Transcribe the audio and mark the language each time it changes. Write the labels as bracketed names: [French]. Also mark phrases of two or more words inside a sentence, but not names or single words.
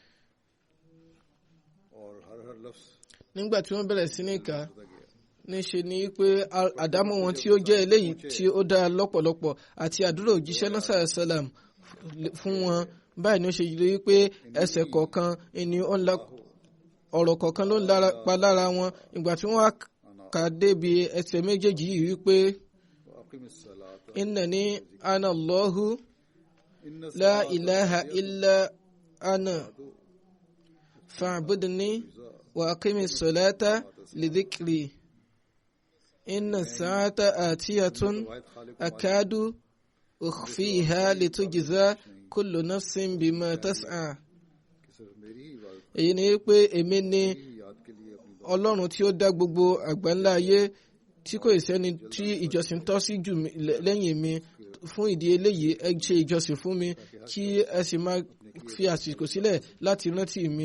[Yoruba] Nígbà tí wọ́n bẹ̀rẹ̀ sí ní kà níṣe ni pé àdámọ́ wọn tí ó jẹ́ eléyìí tí ó dára lọ́pọ̀lọpọ̀ àti àdúrà òjíṣẹ́ náà sàlám fún wọn. Báyìí ni ó ṣe rí pé ẹsẹ̀ kọ̀ọ̀kan ni ọ̀rọ̀ kọ̀ọ̀kan ló ń pa lára wọn. Ìgbà tí wọ́n kà débi ẹsẹ̀ méjèèjì yìí wípé [Arabic] إنني أنا الله لا إله إلا أنا فاعبدني وأقم الصلاة لذكري إن الساعة آتية أكاد أخفيها لتجزى كل نفس بما تسعى. [Yoruba] Èyí ni pé èmi ni Ọlọ́run tí ó dá gbogbo àgbáńlá ayé tí kò sẹ́ni tí ìjọsìn tọ́ sí jù lẹ́yìn mi. Fún ìdí eléyìí ẹ ṣe ìjọsìn fún mi kí ẹ sì máa fi àsìkò sílẹ̀ láti rántí mi.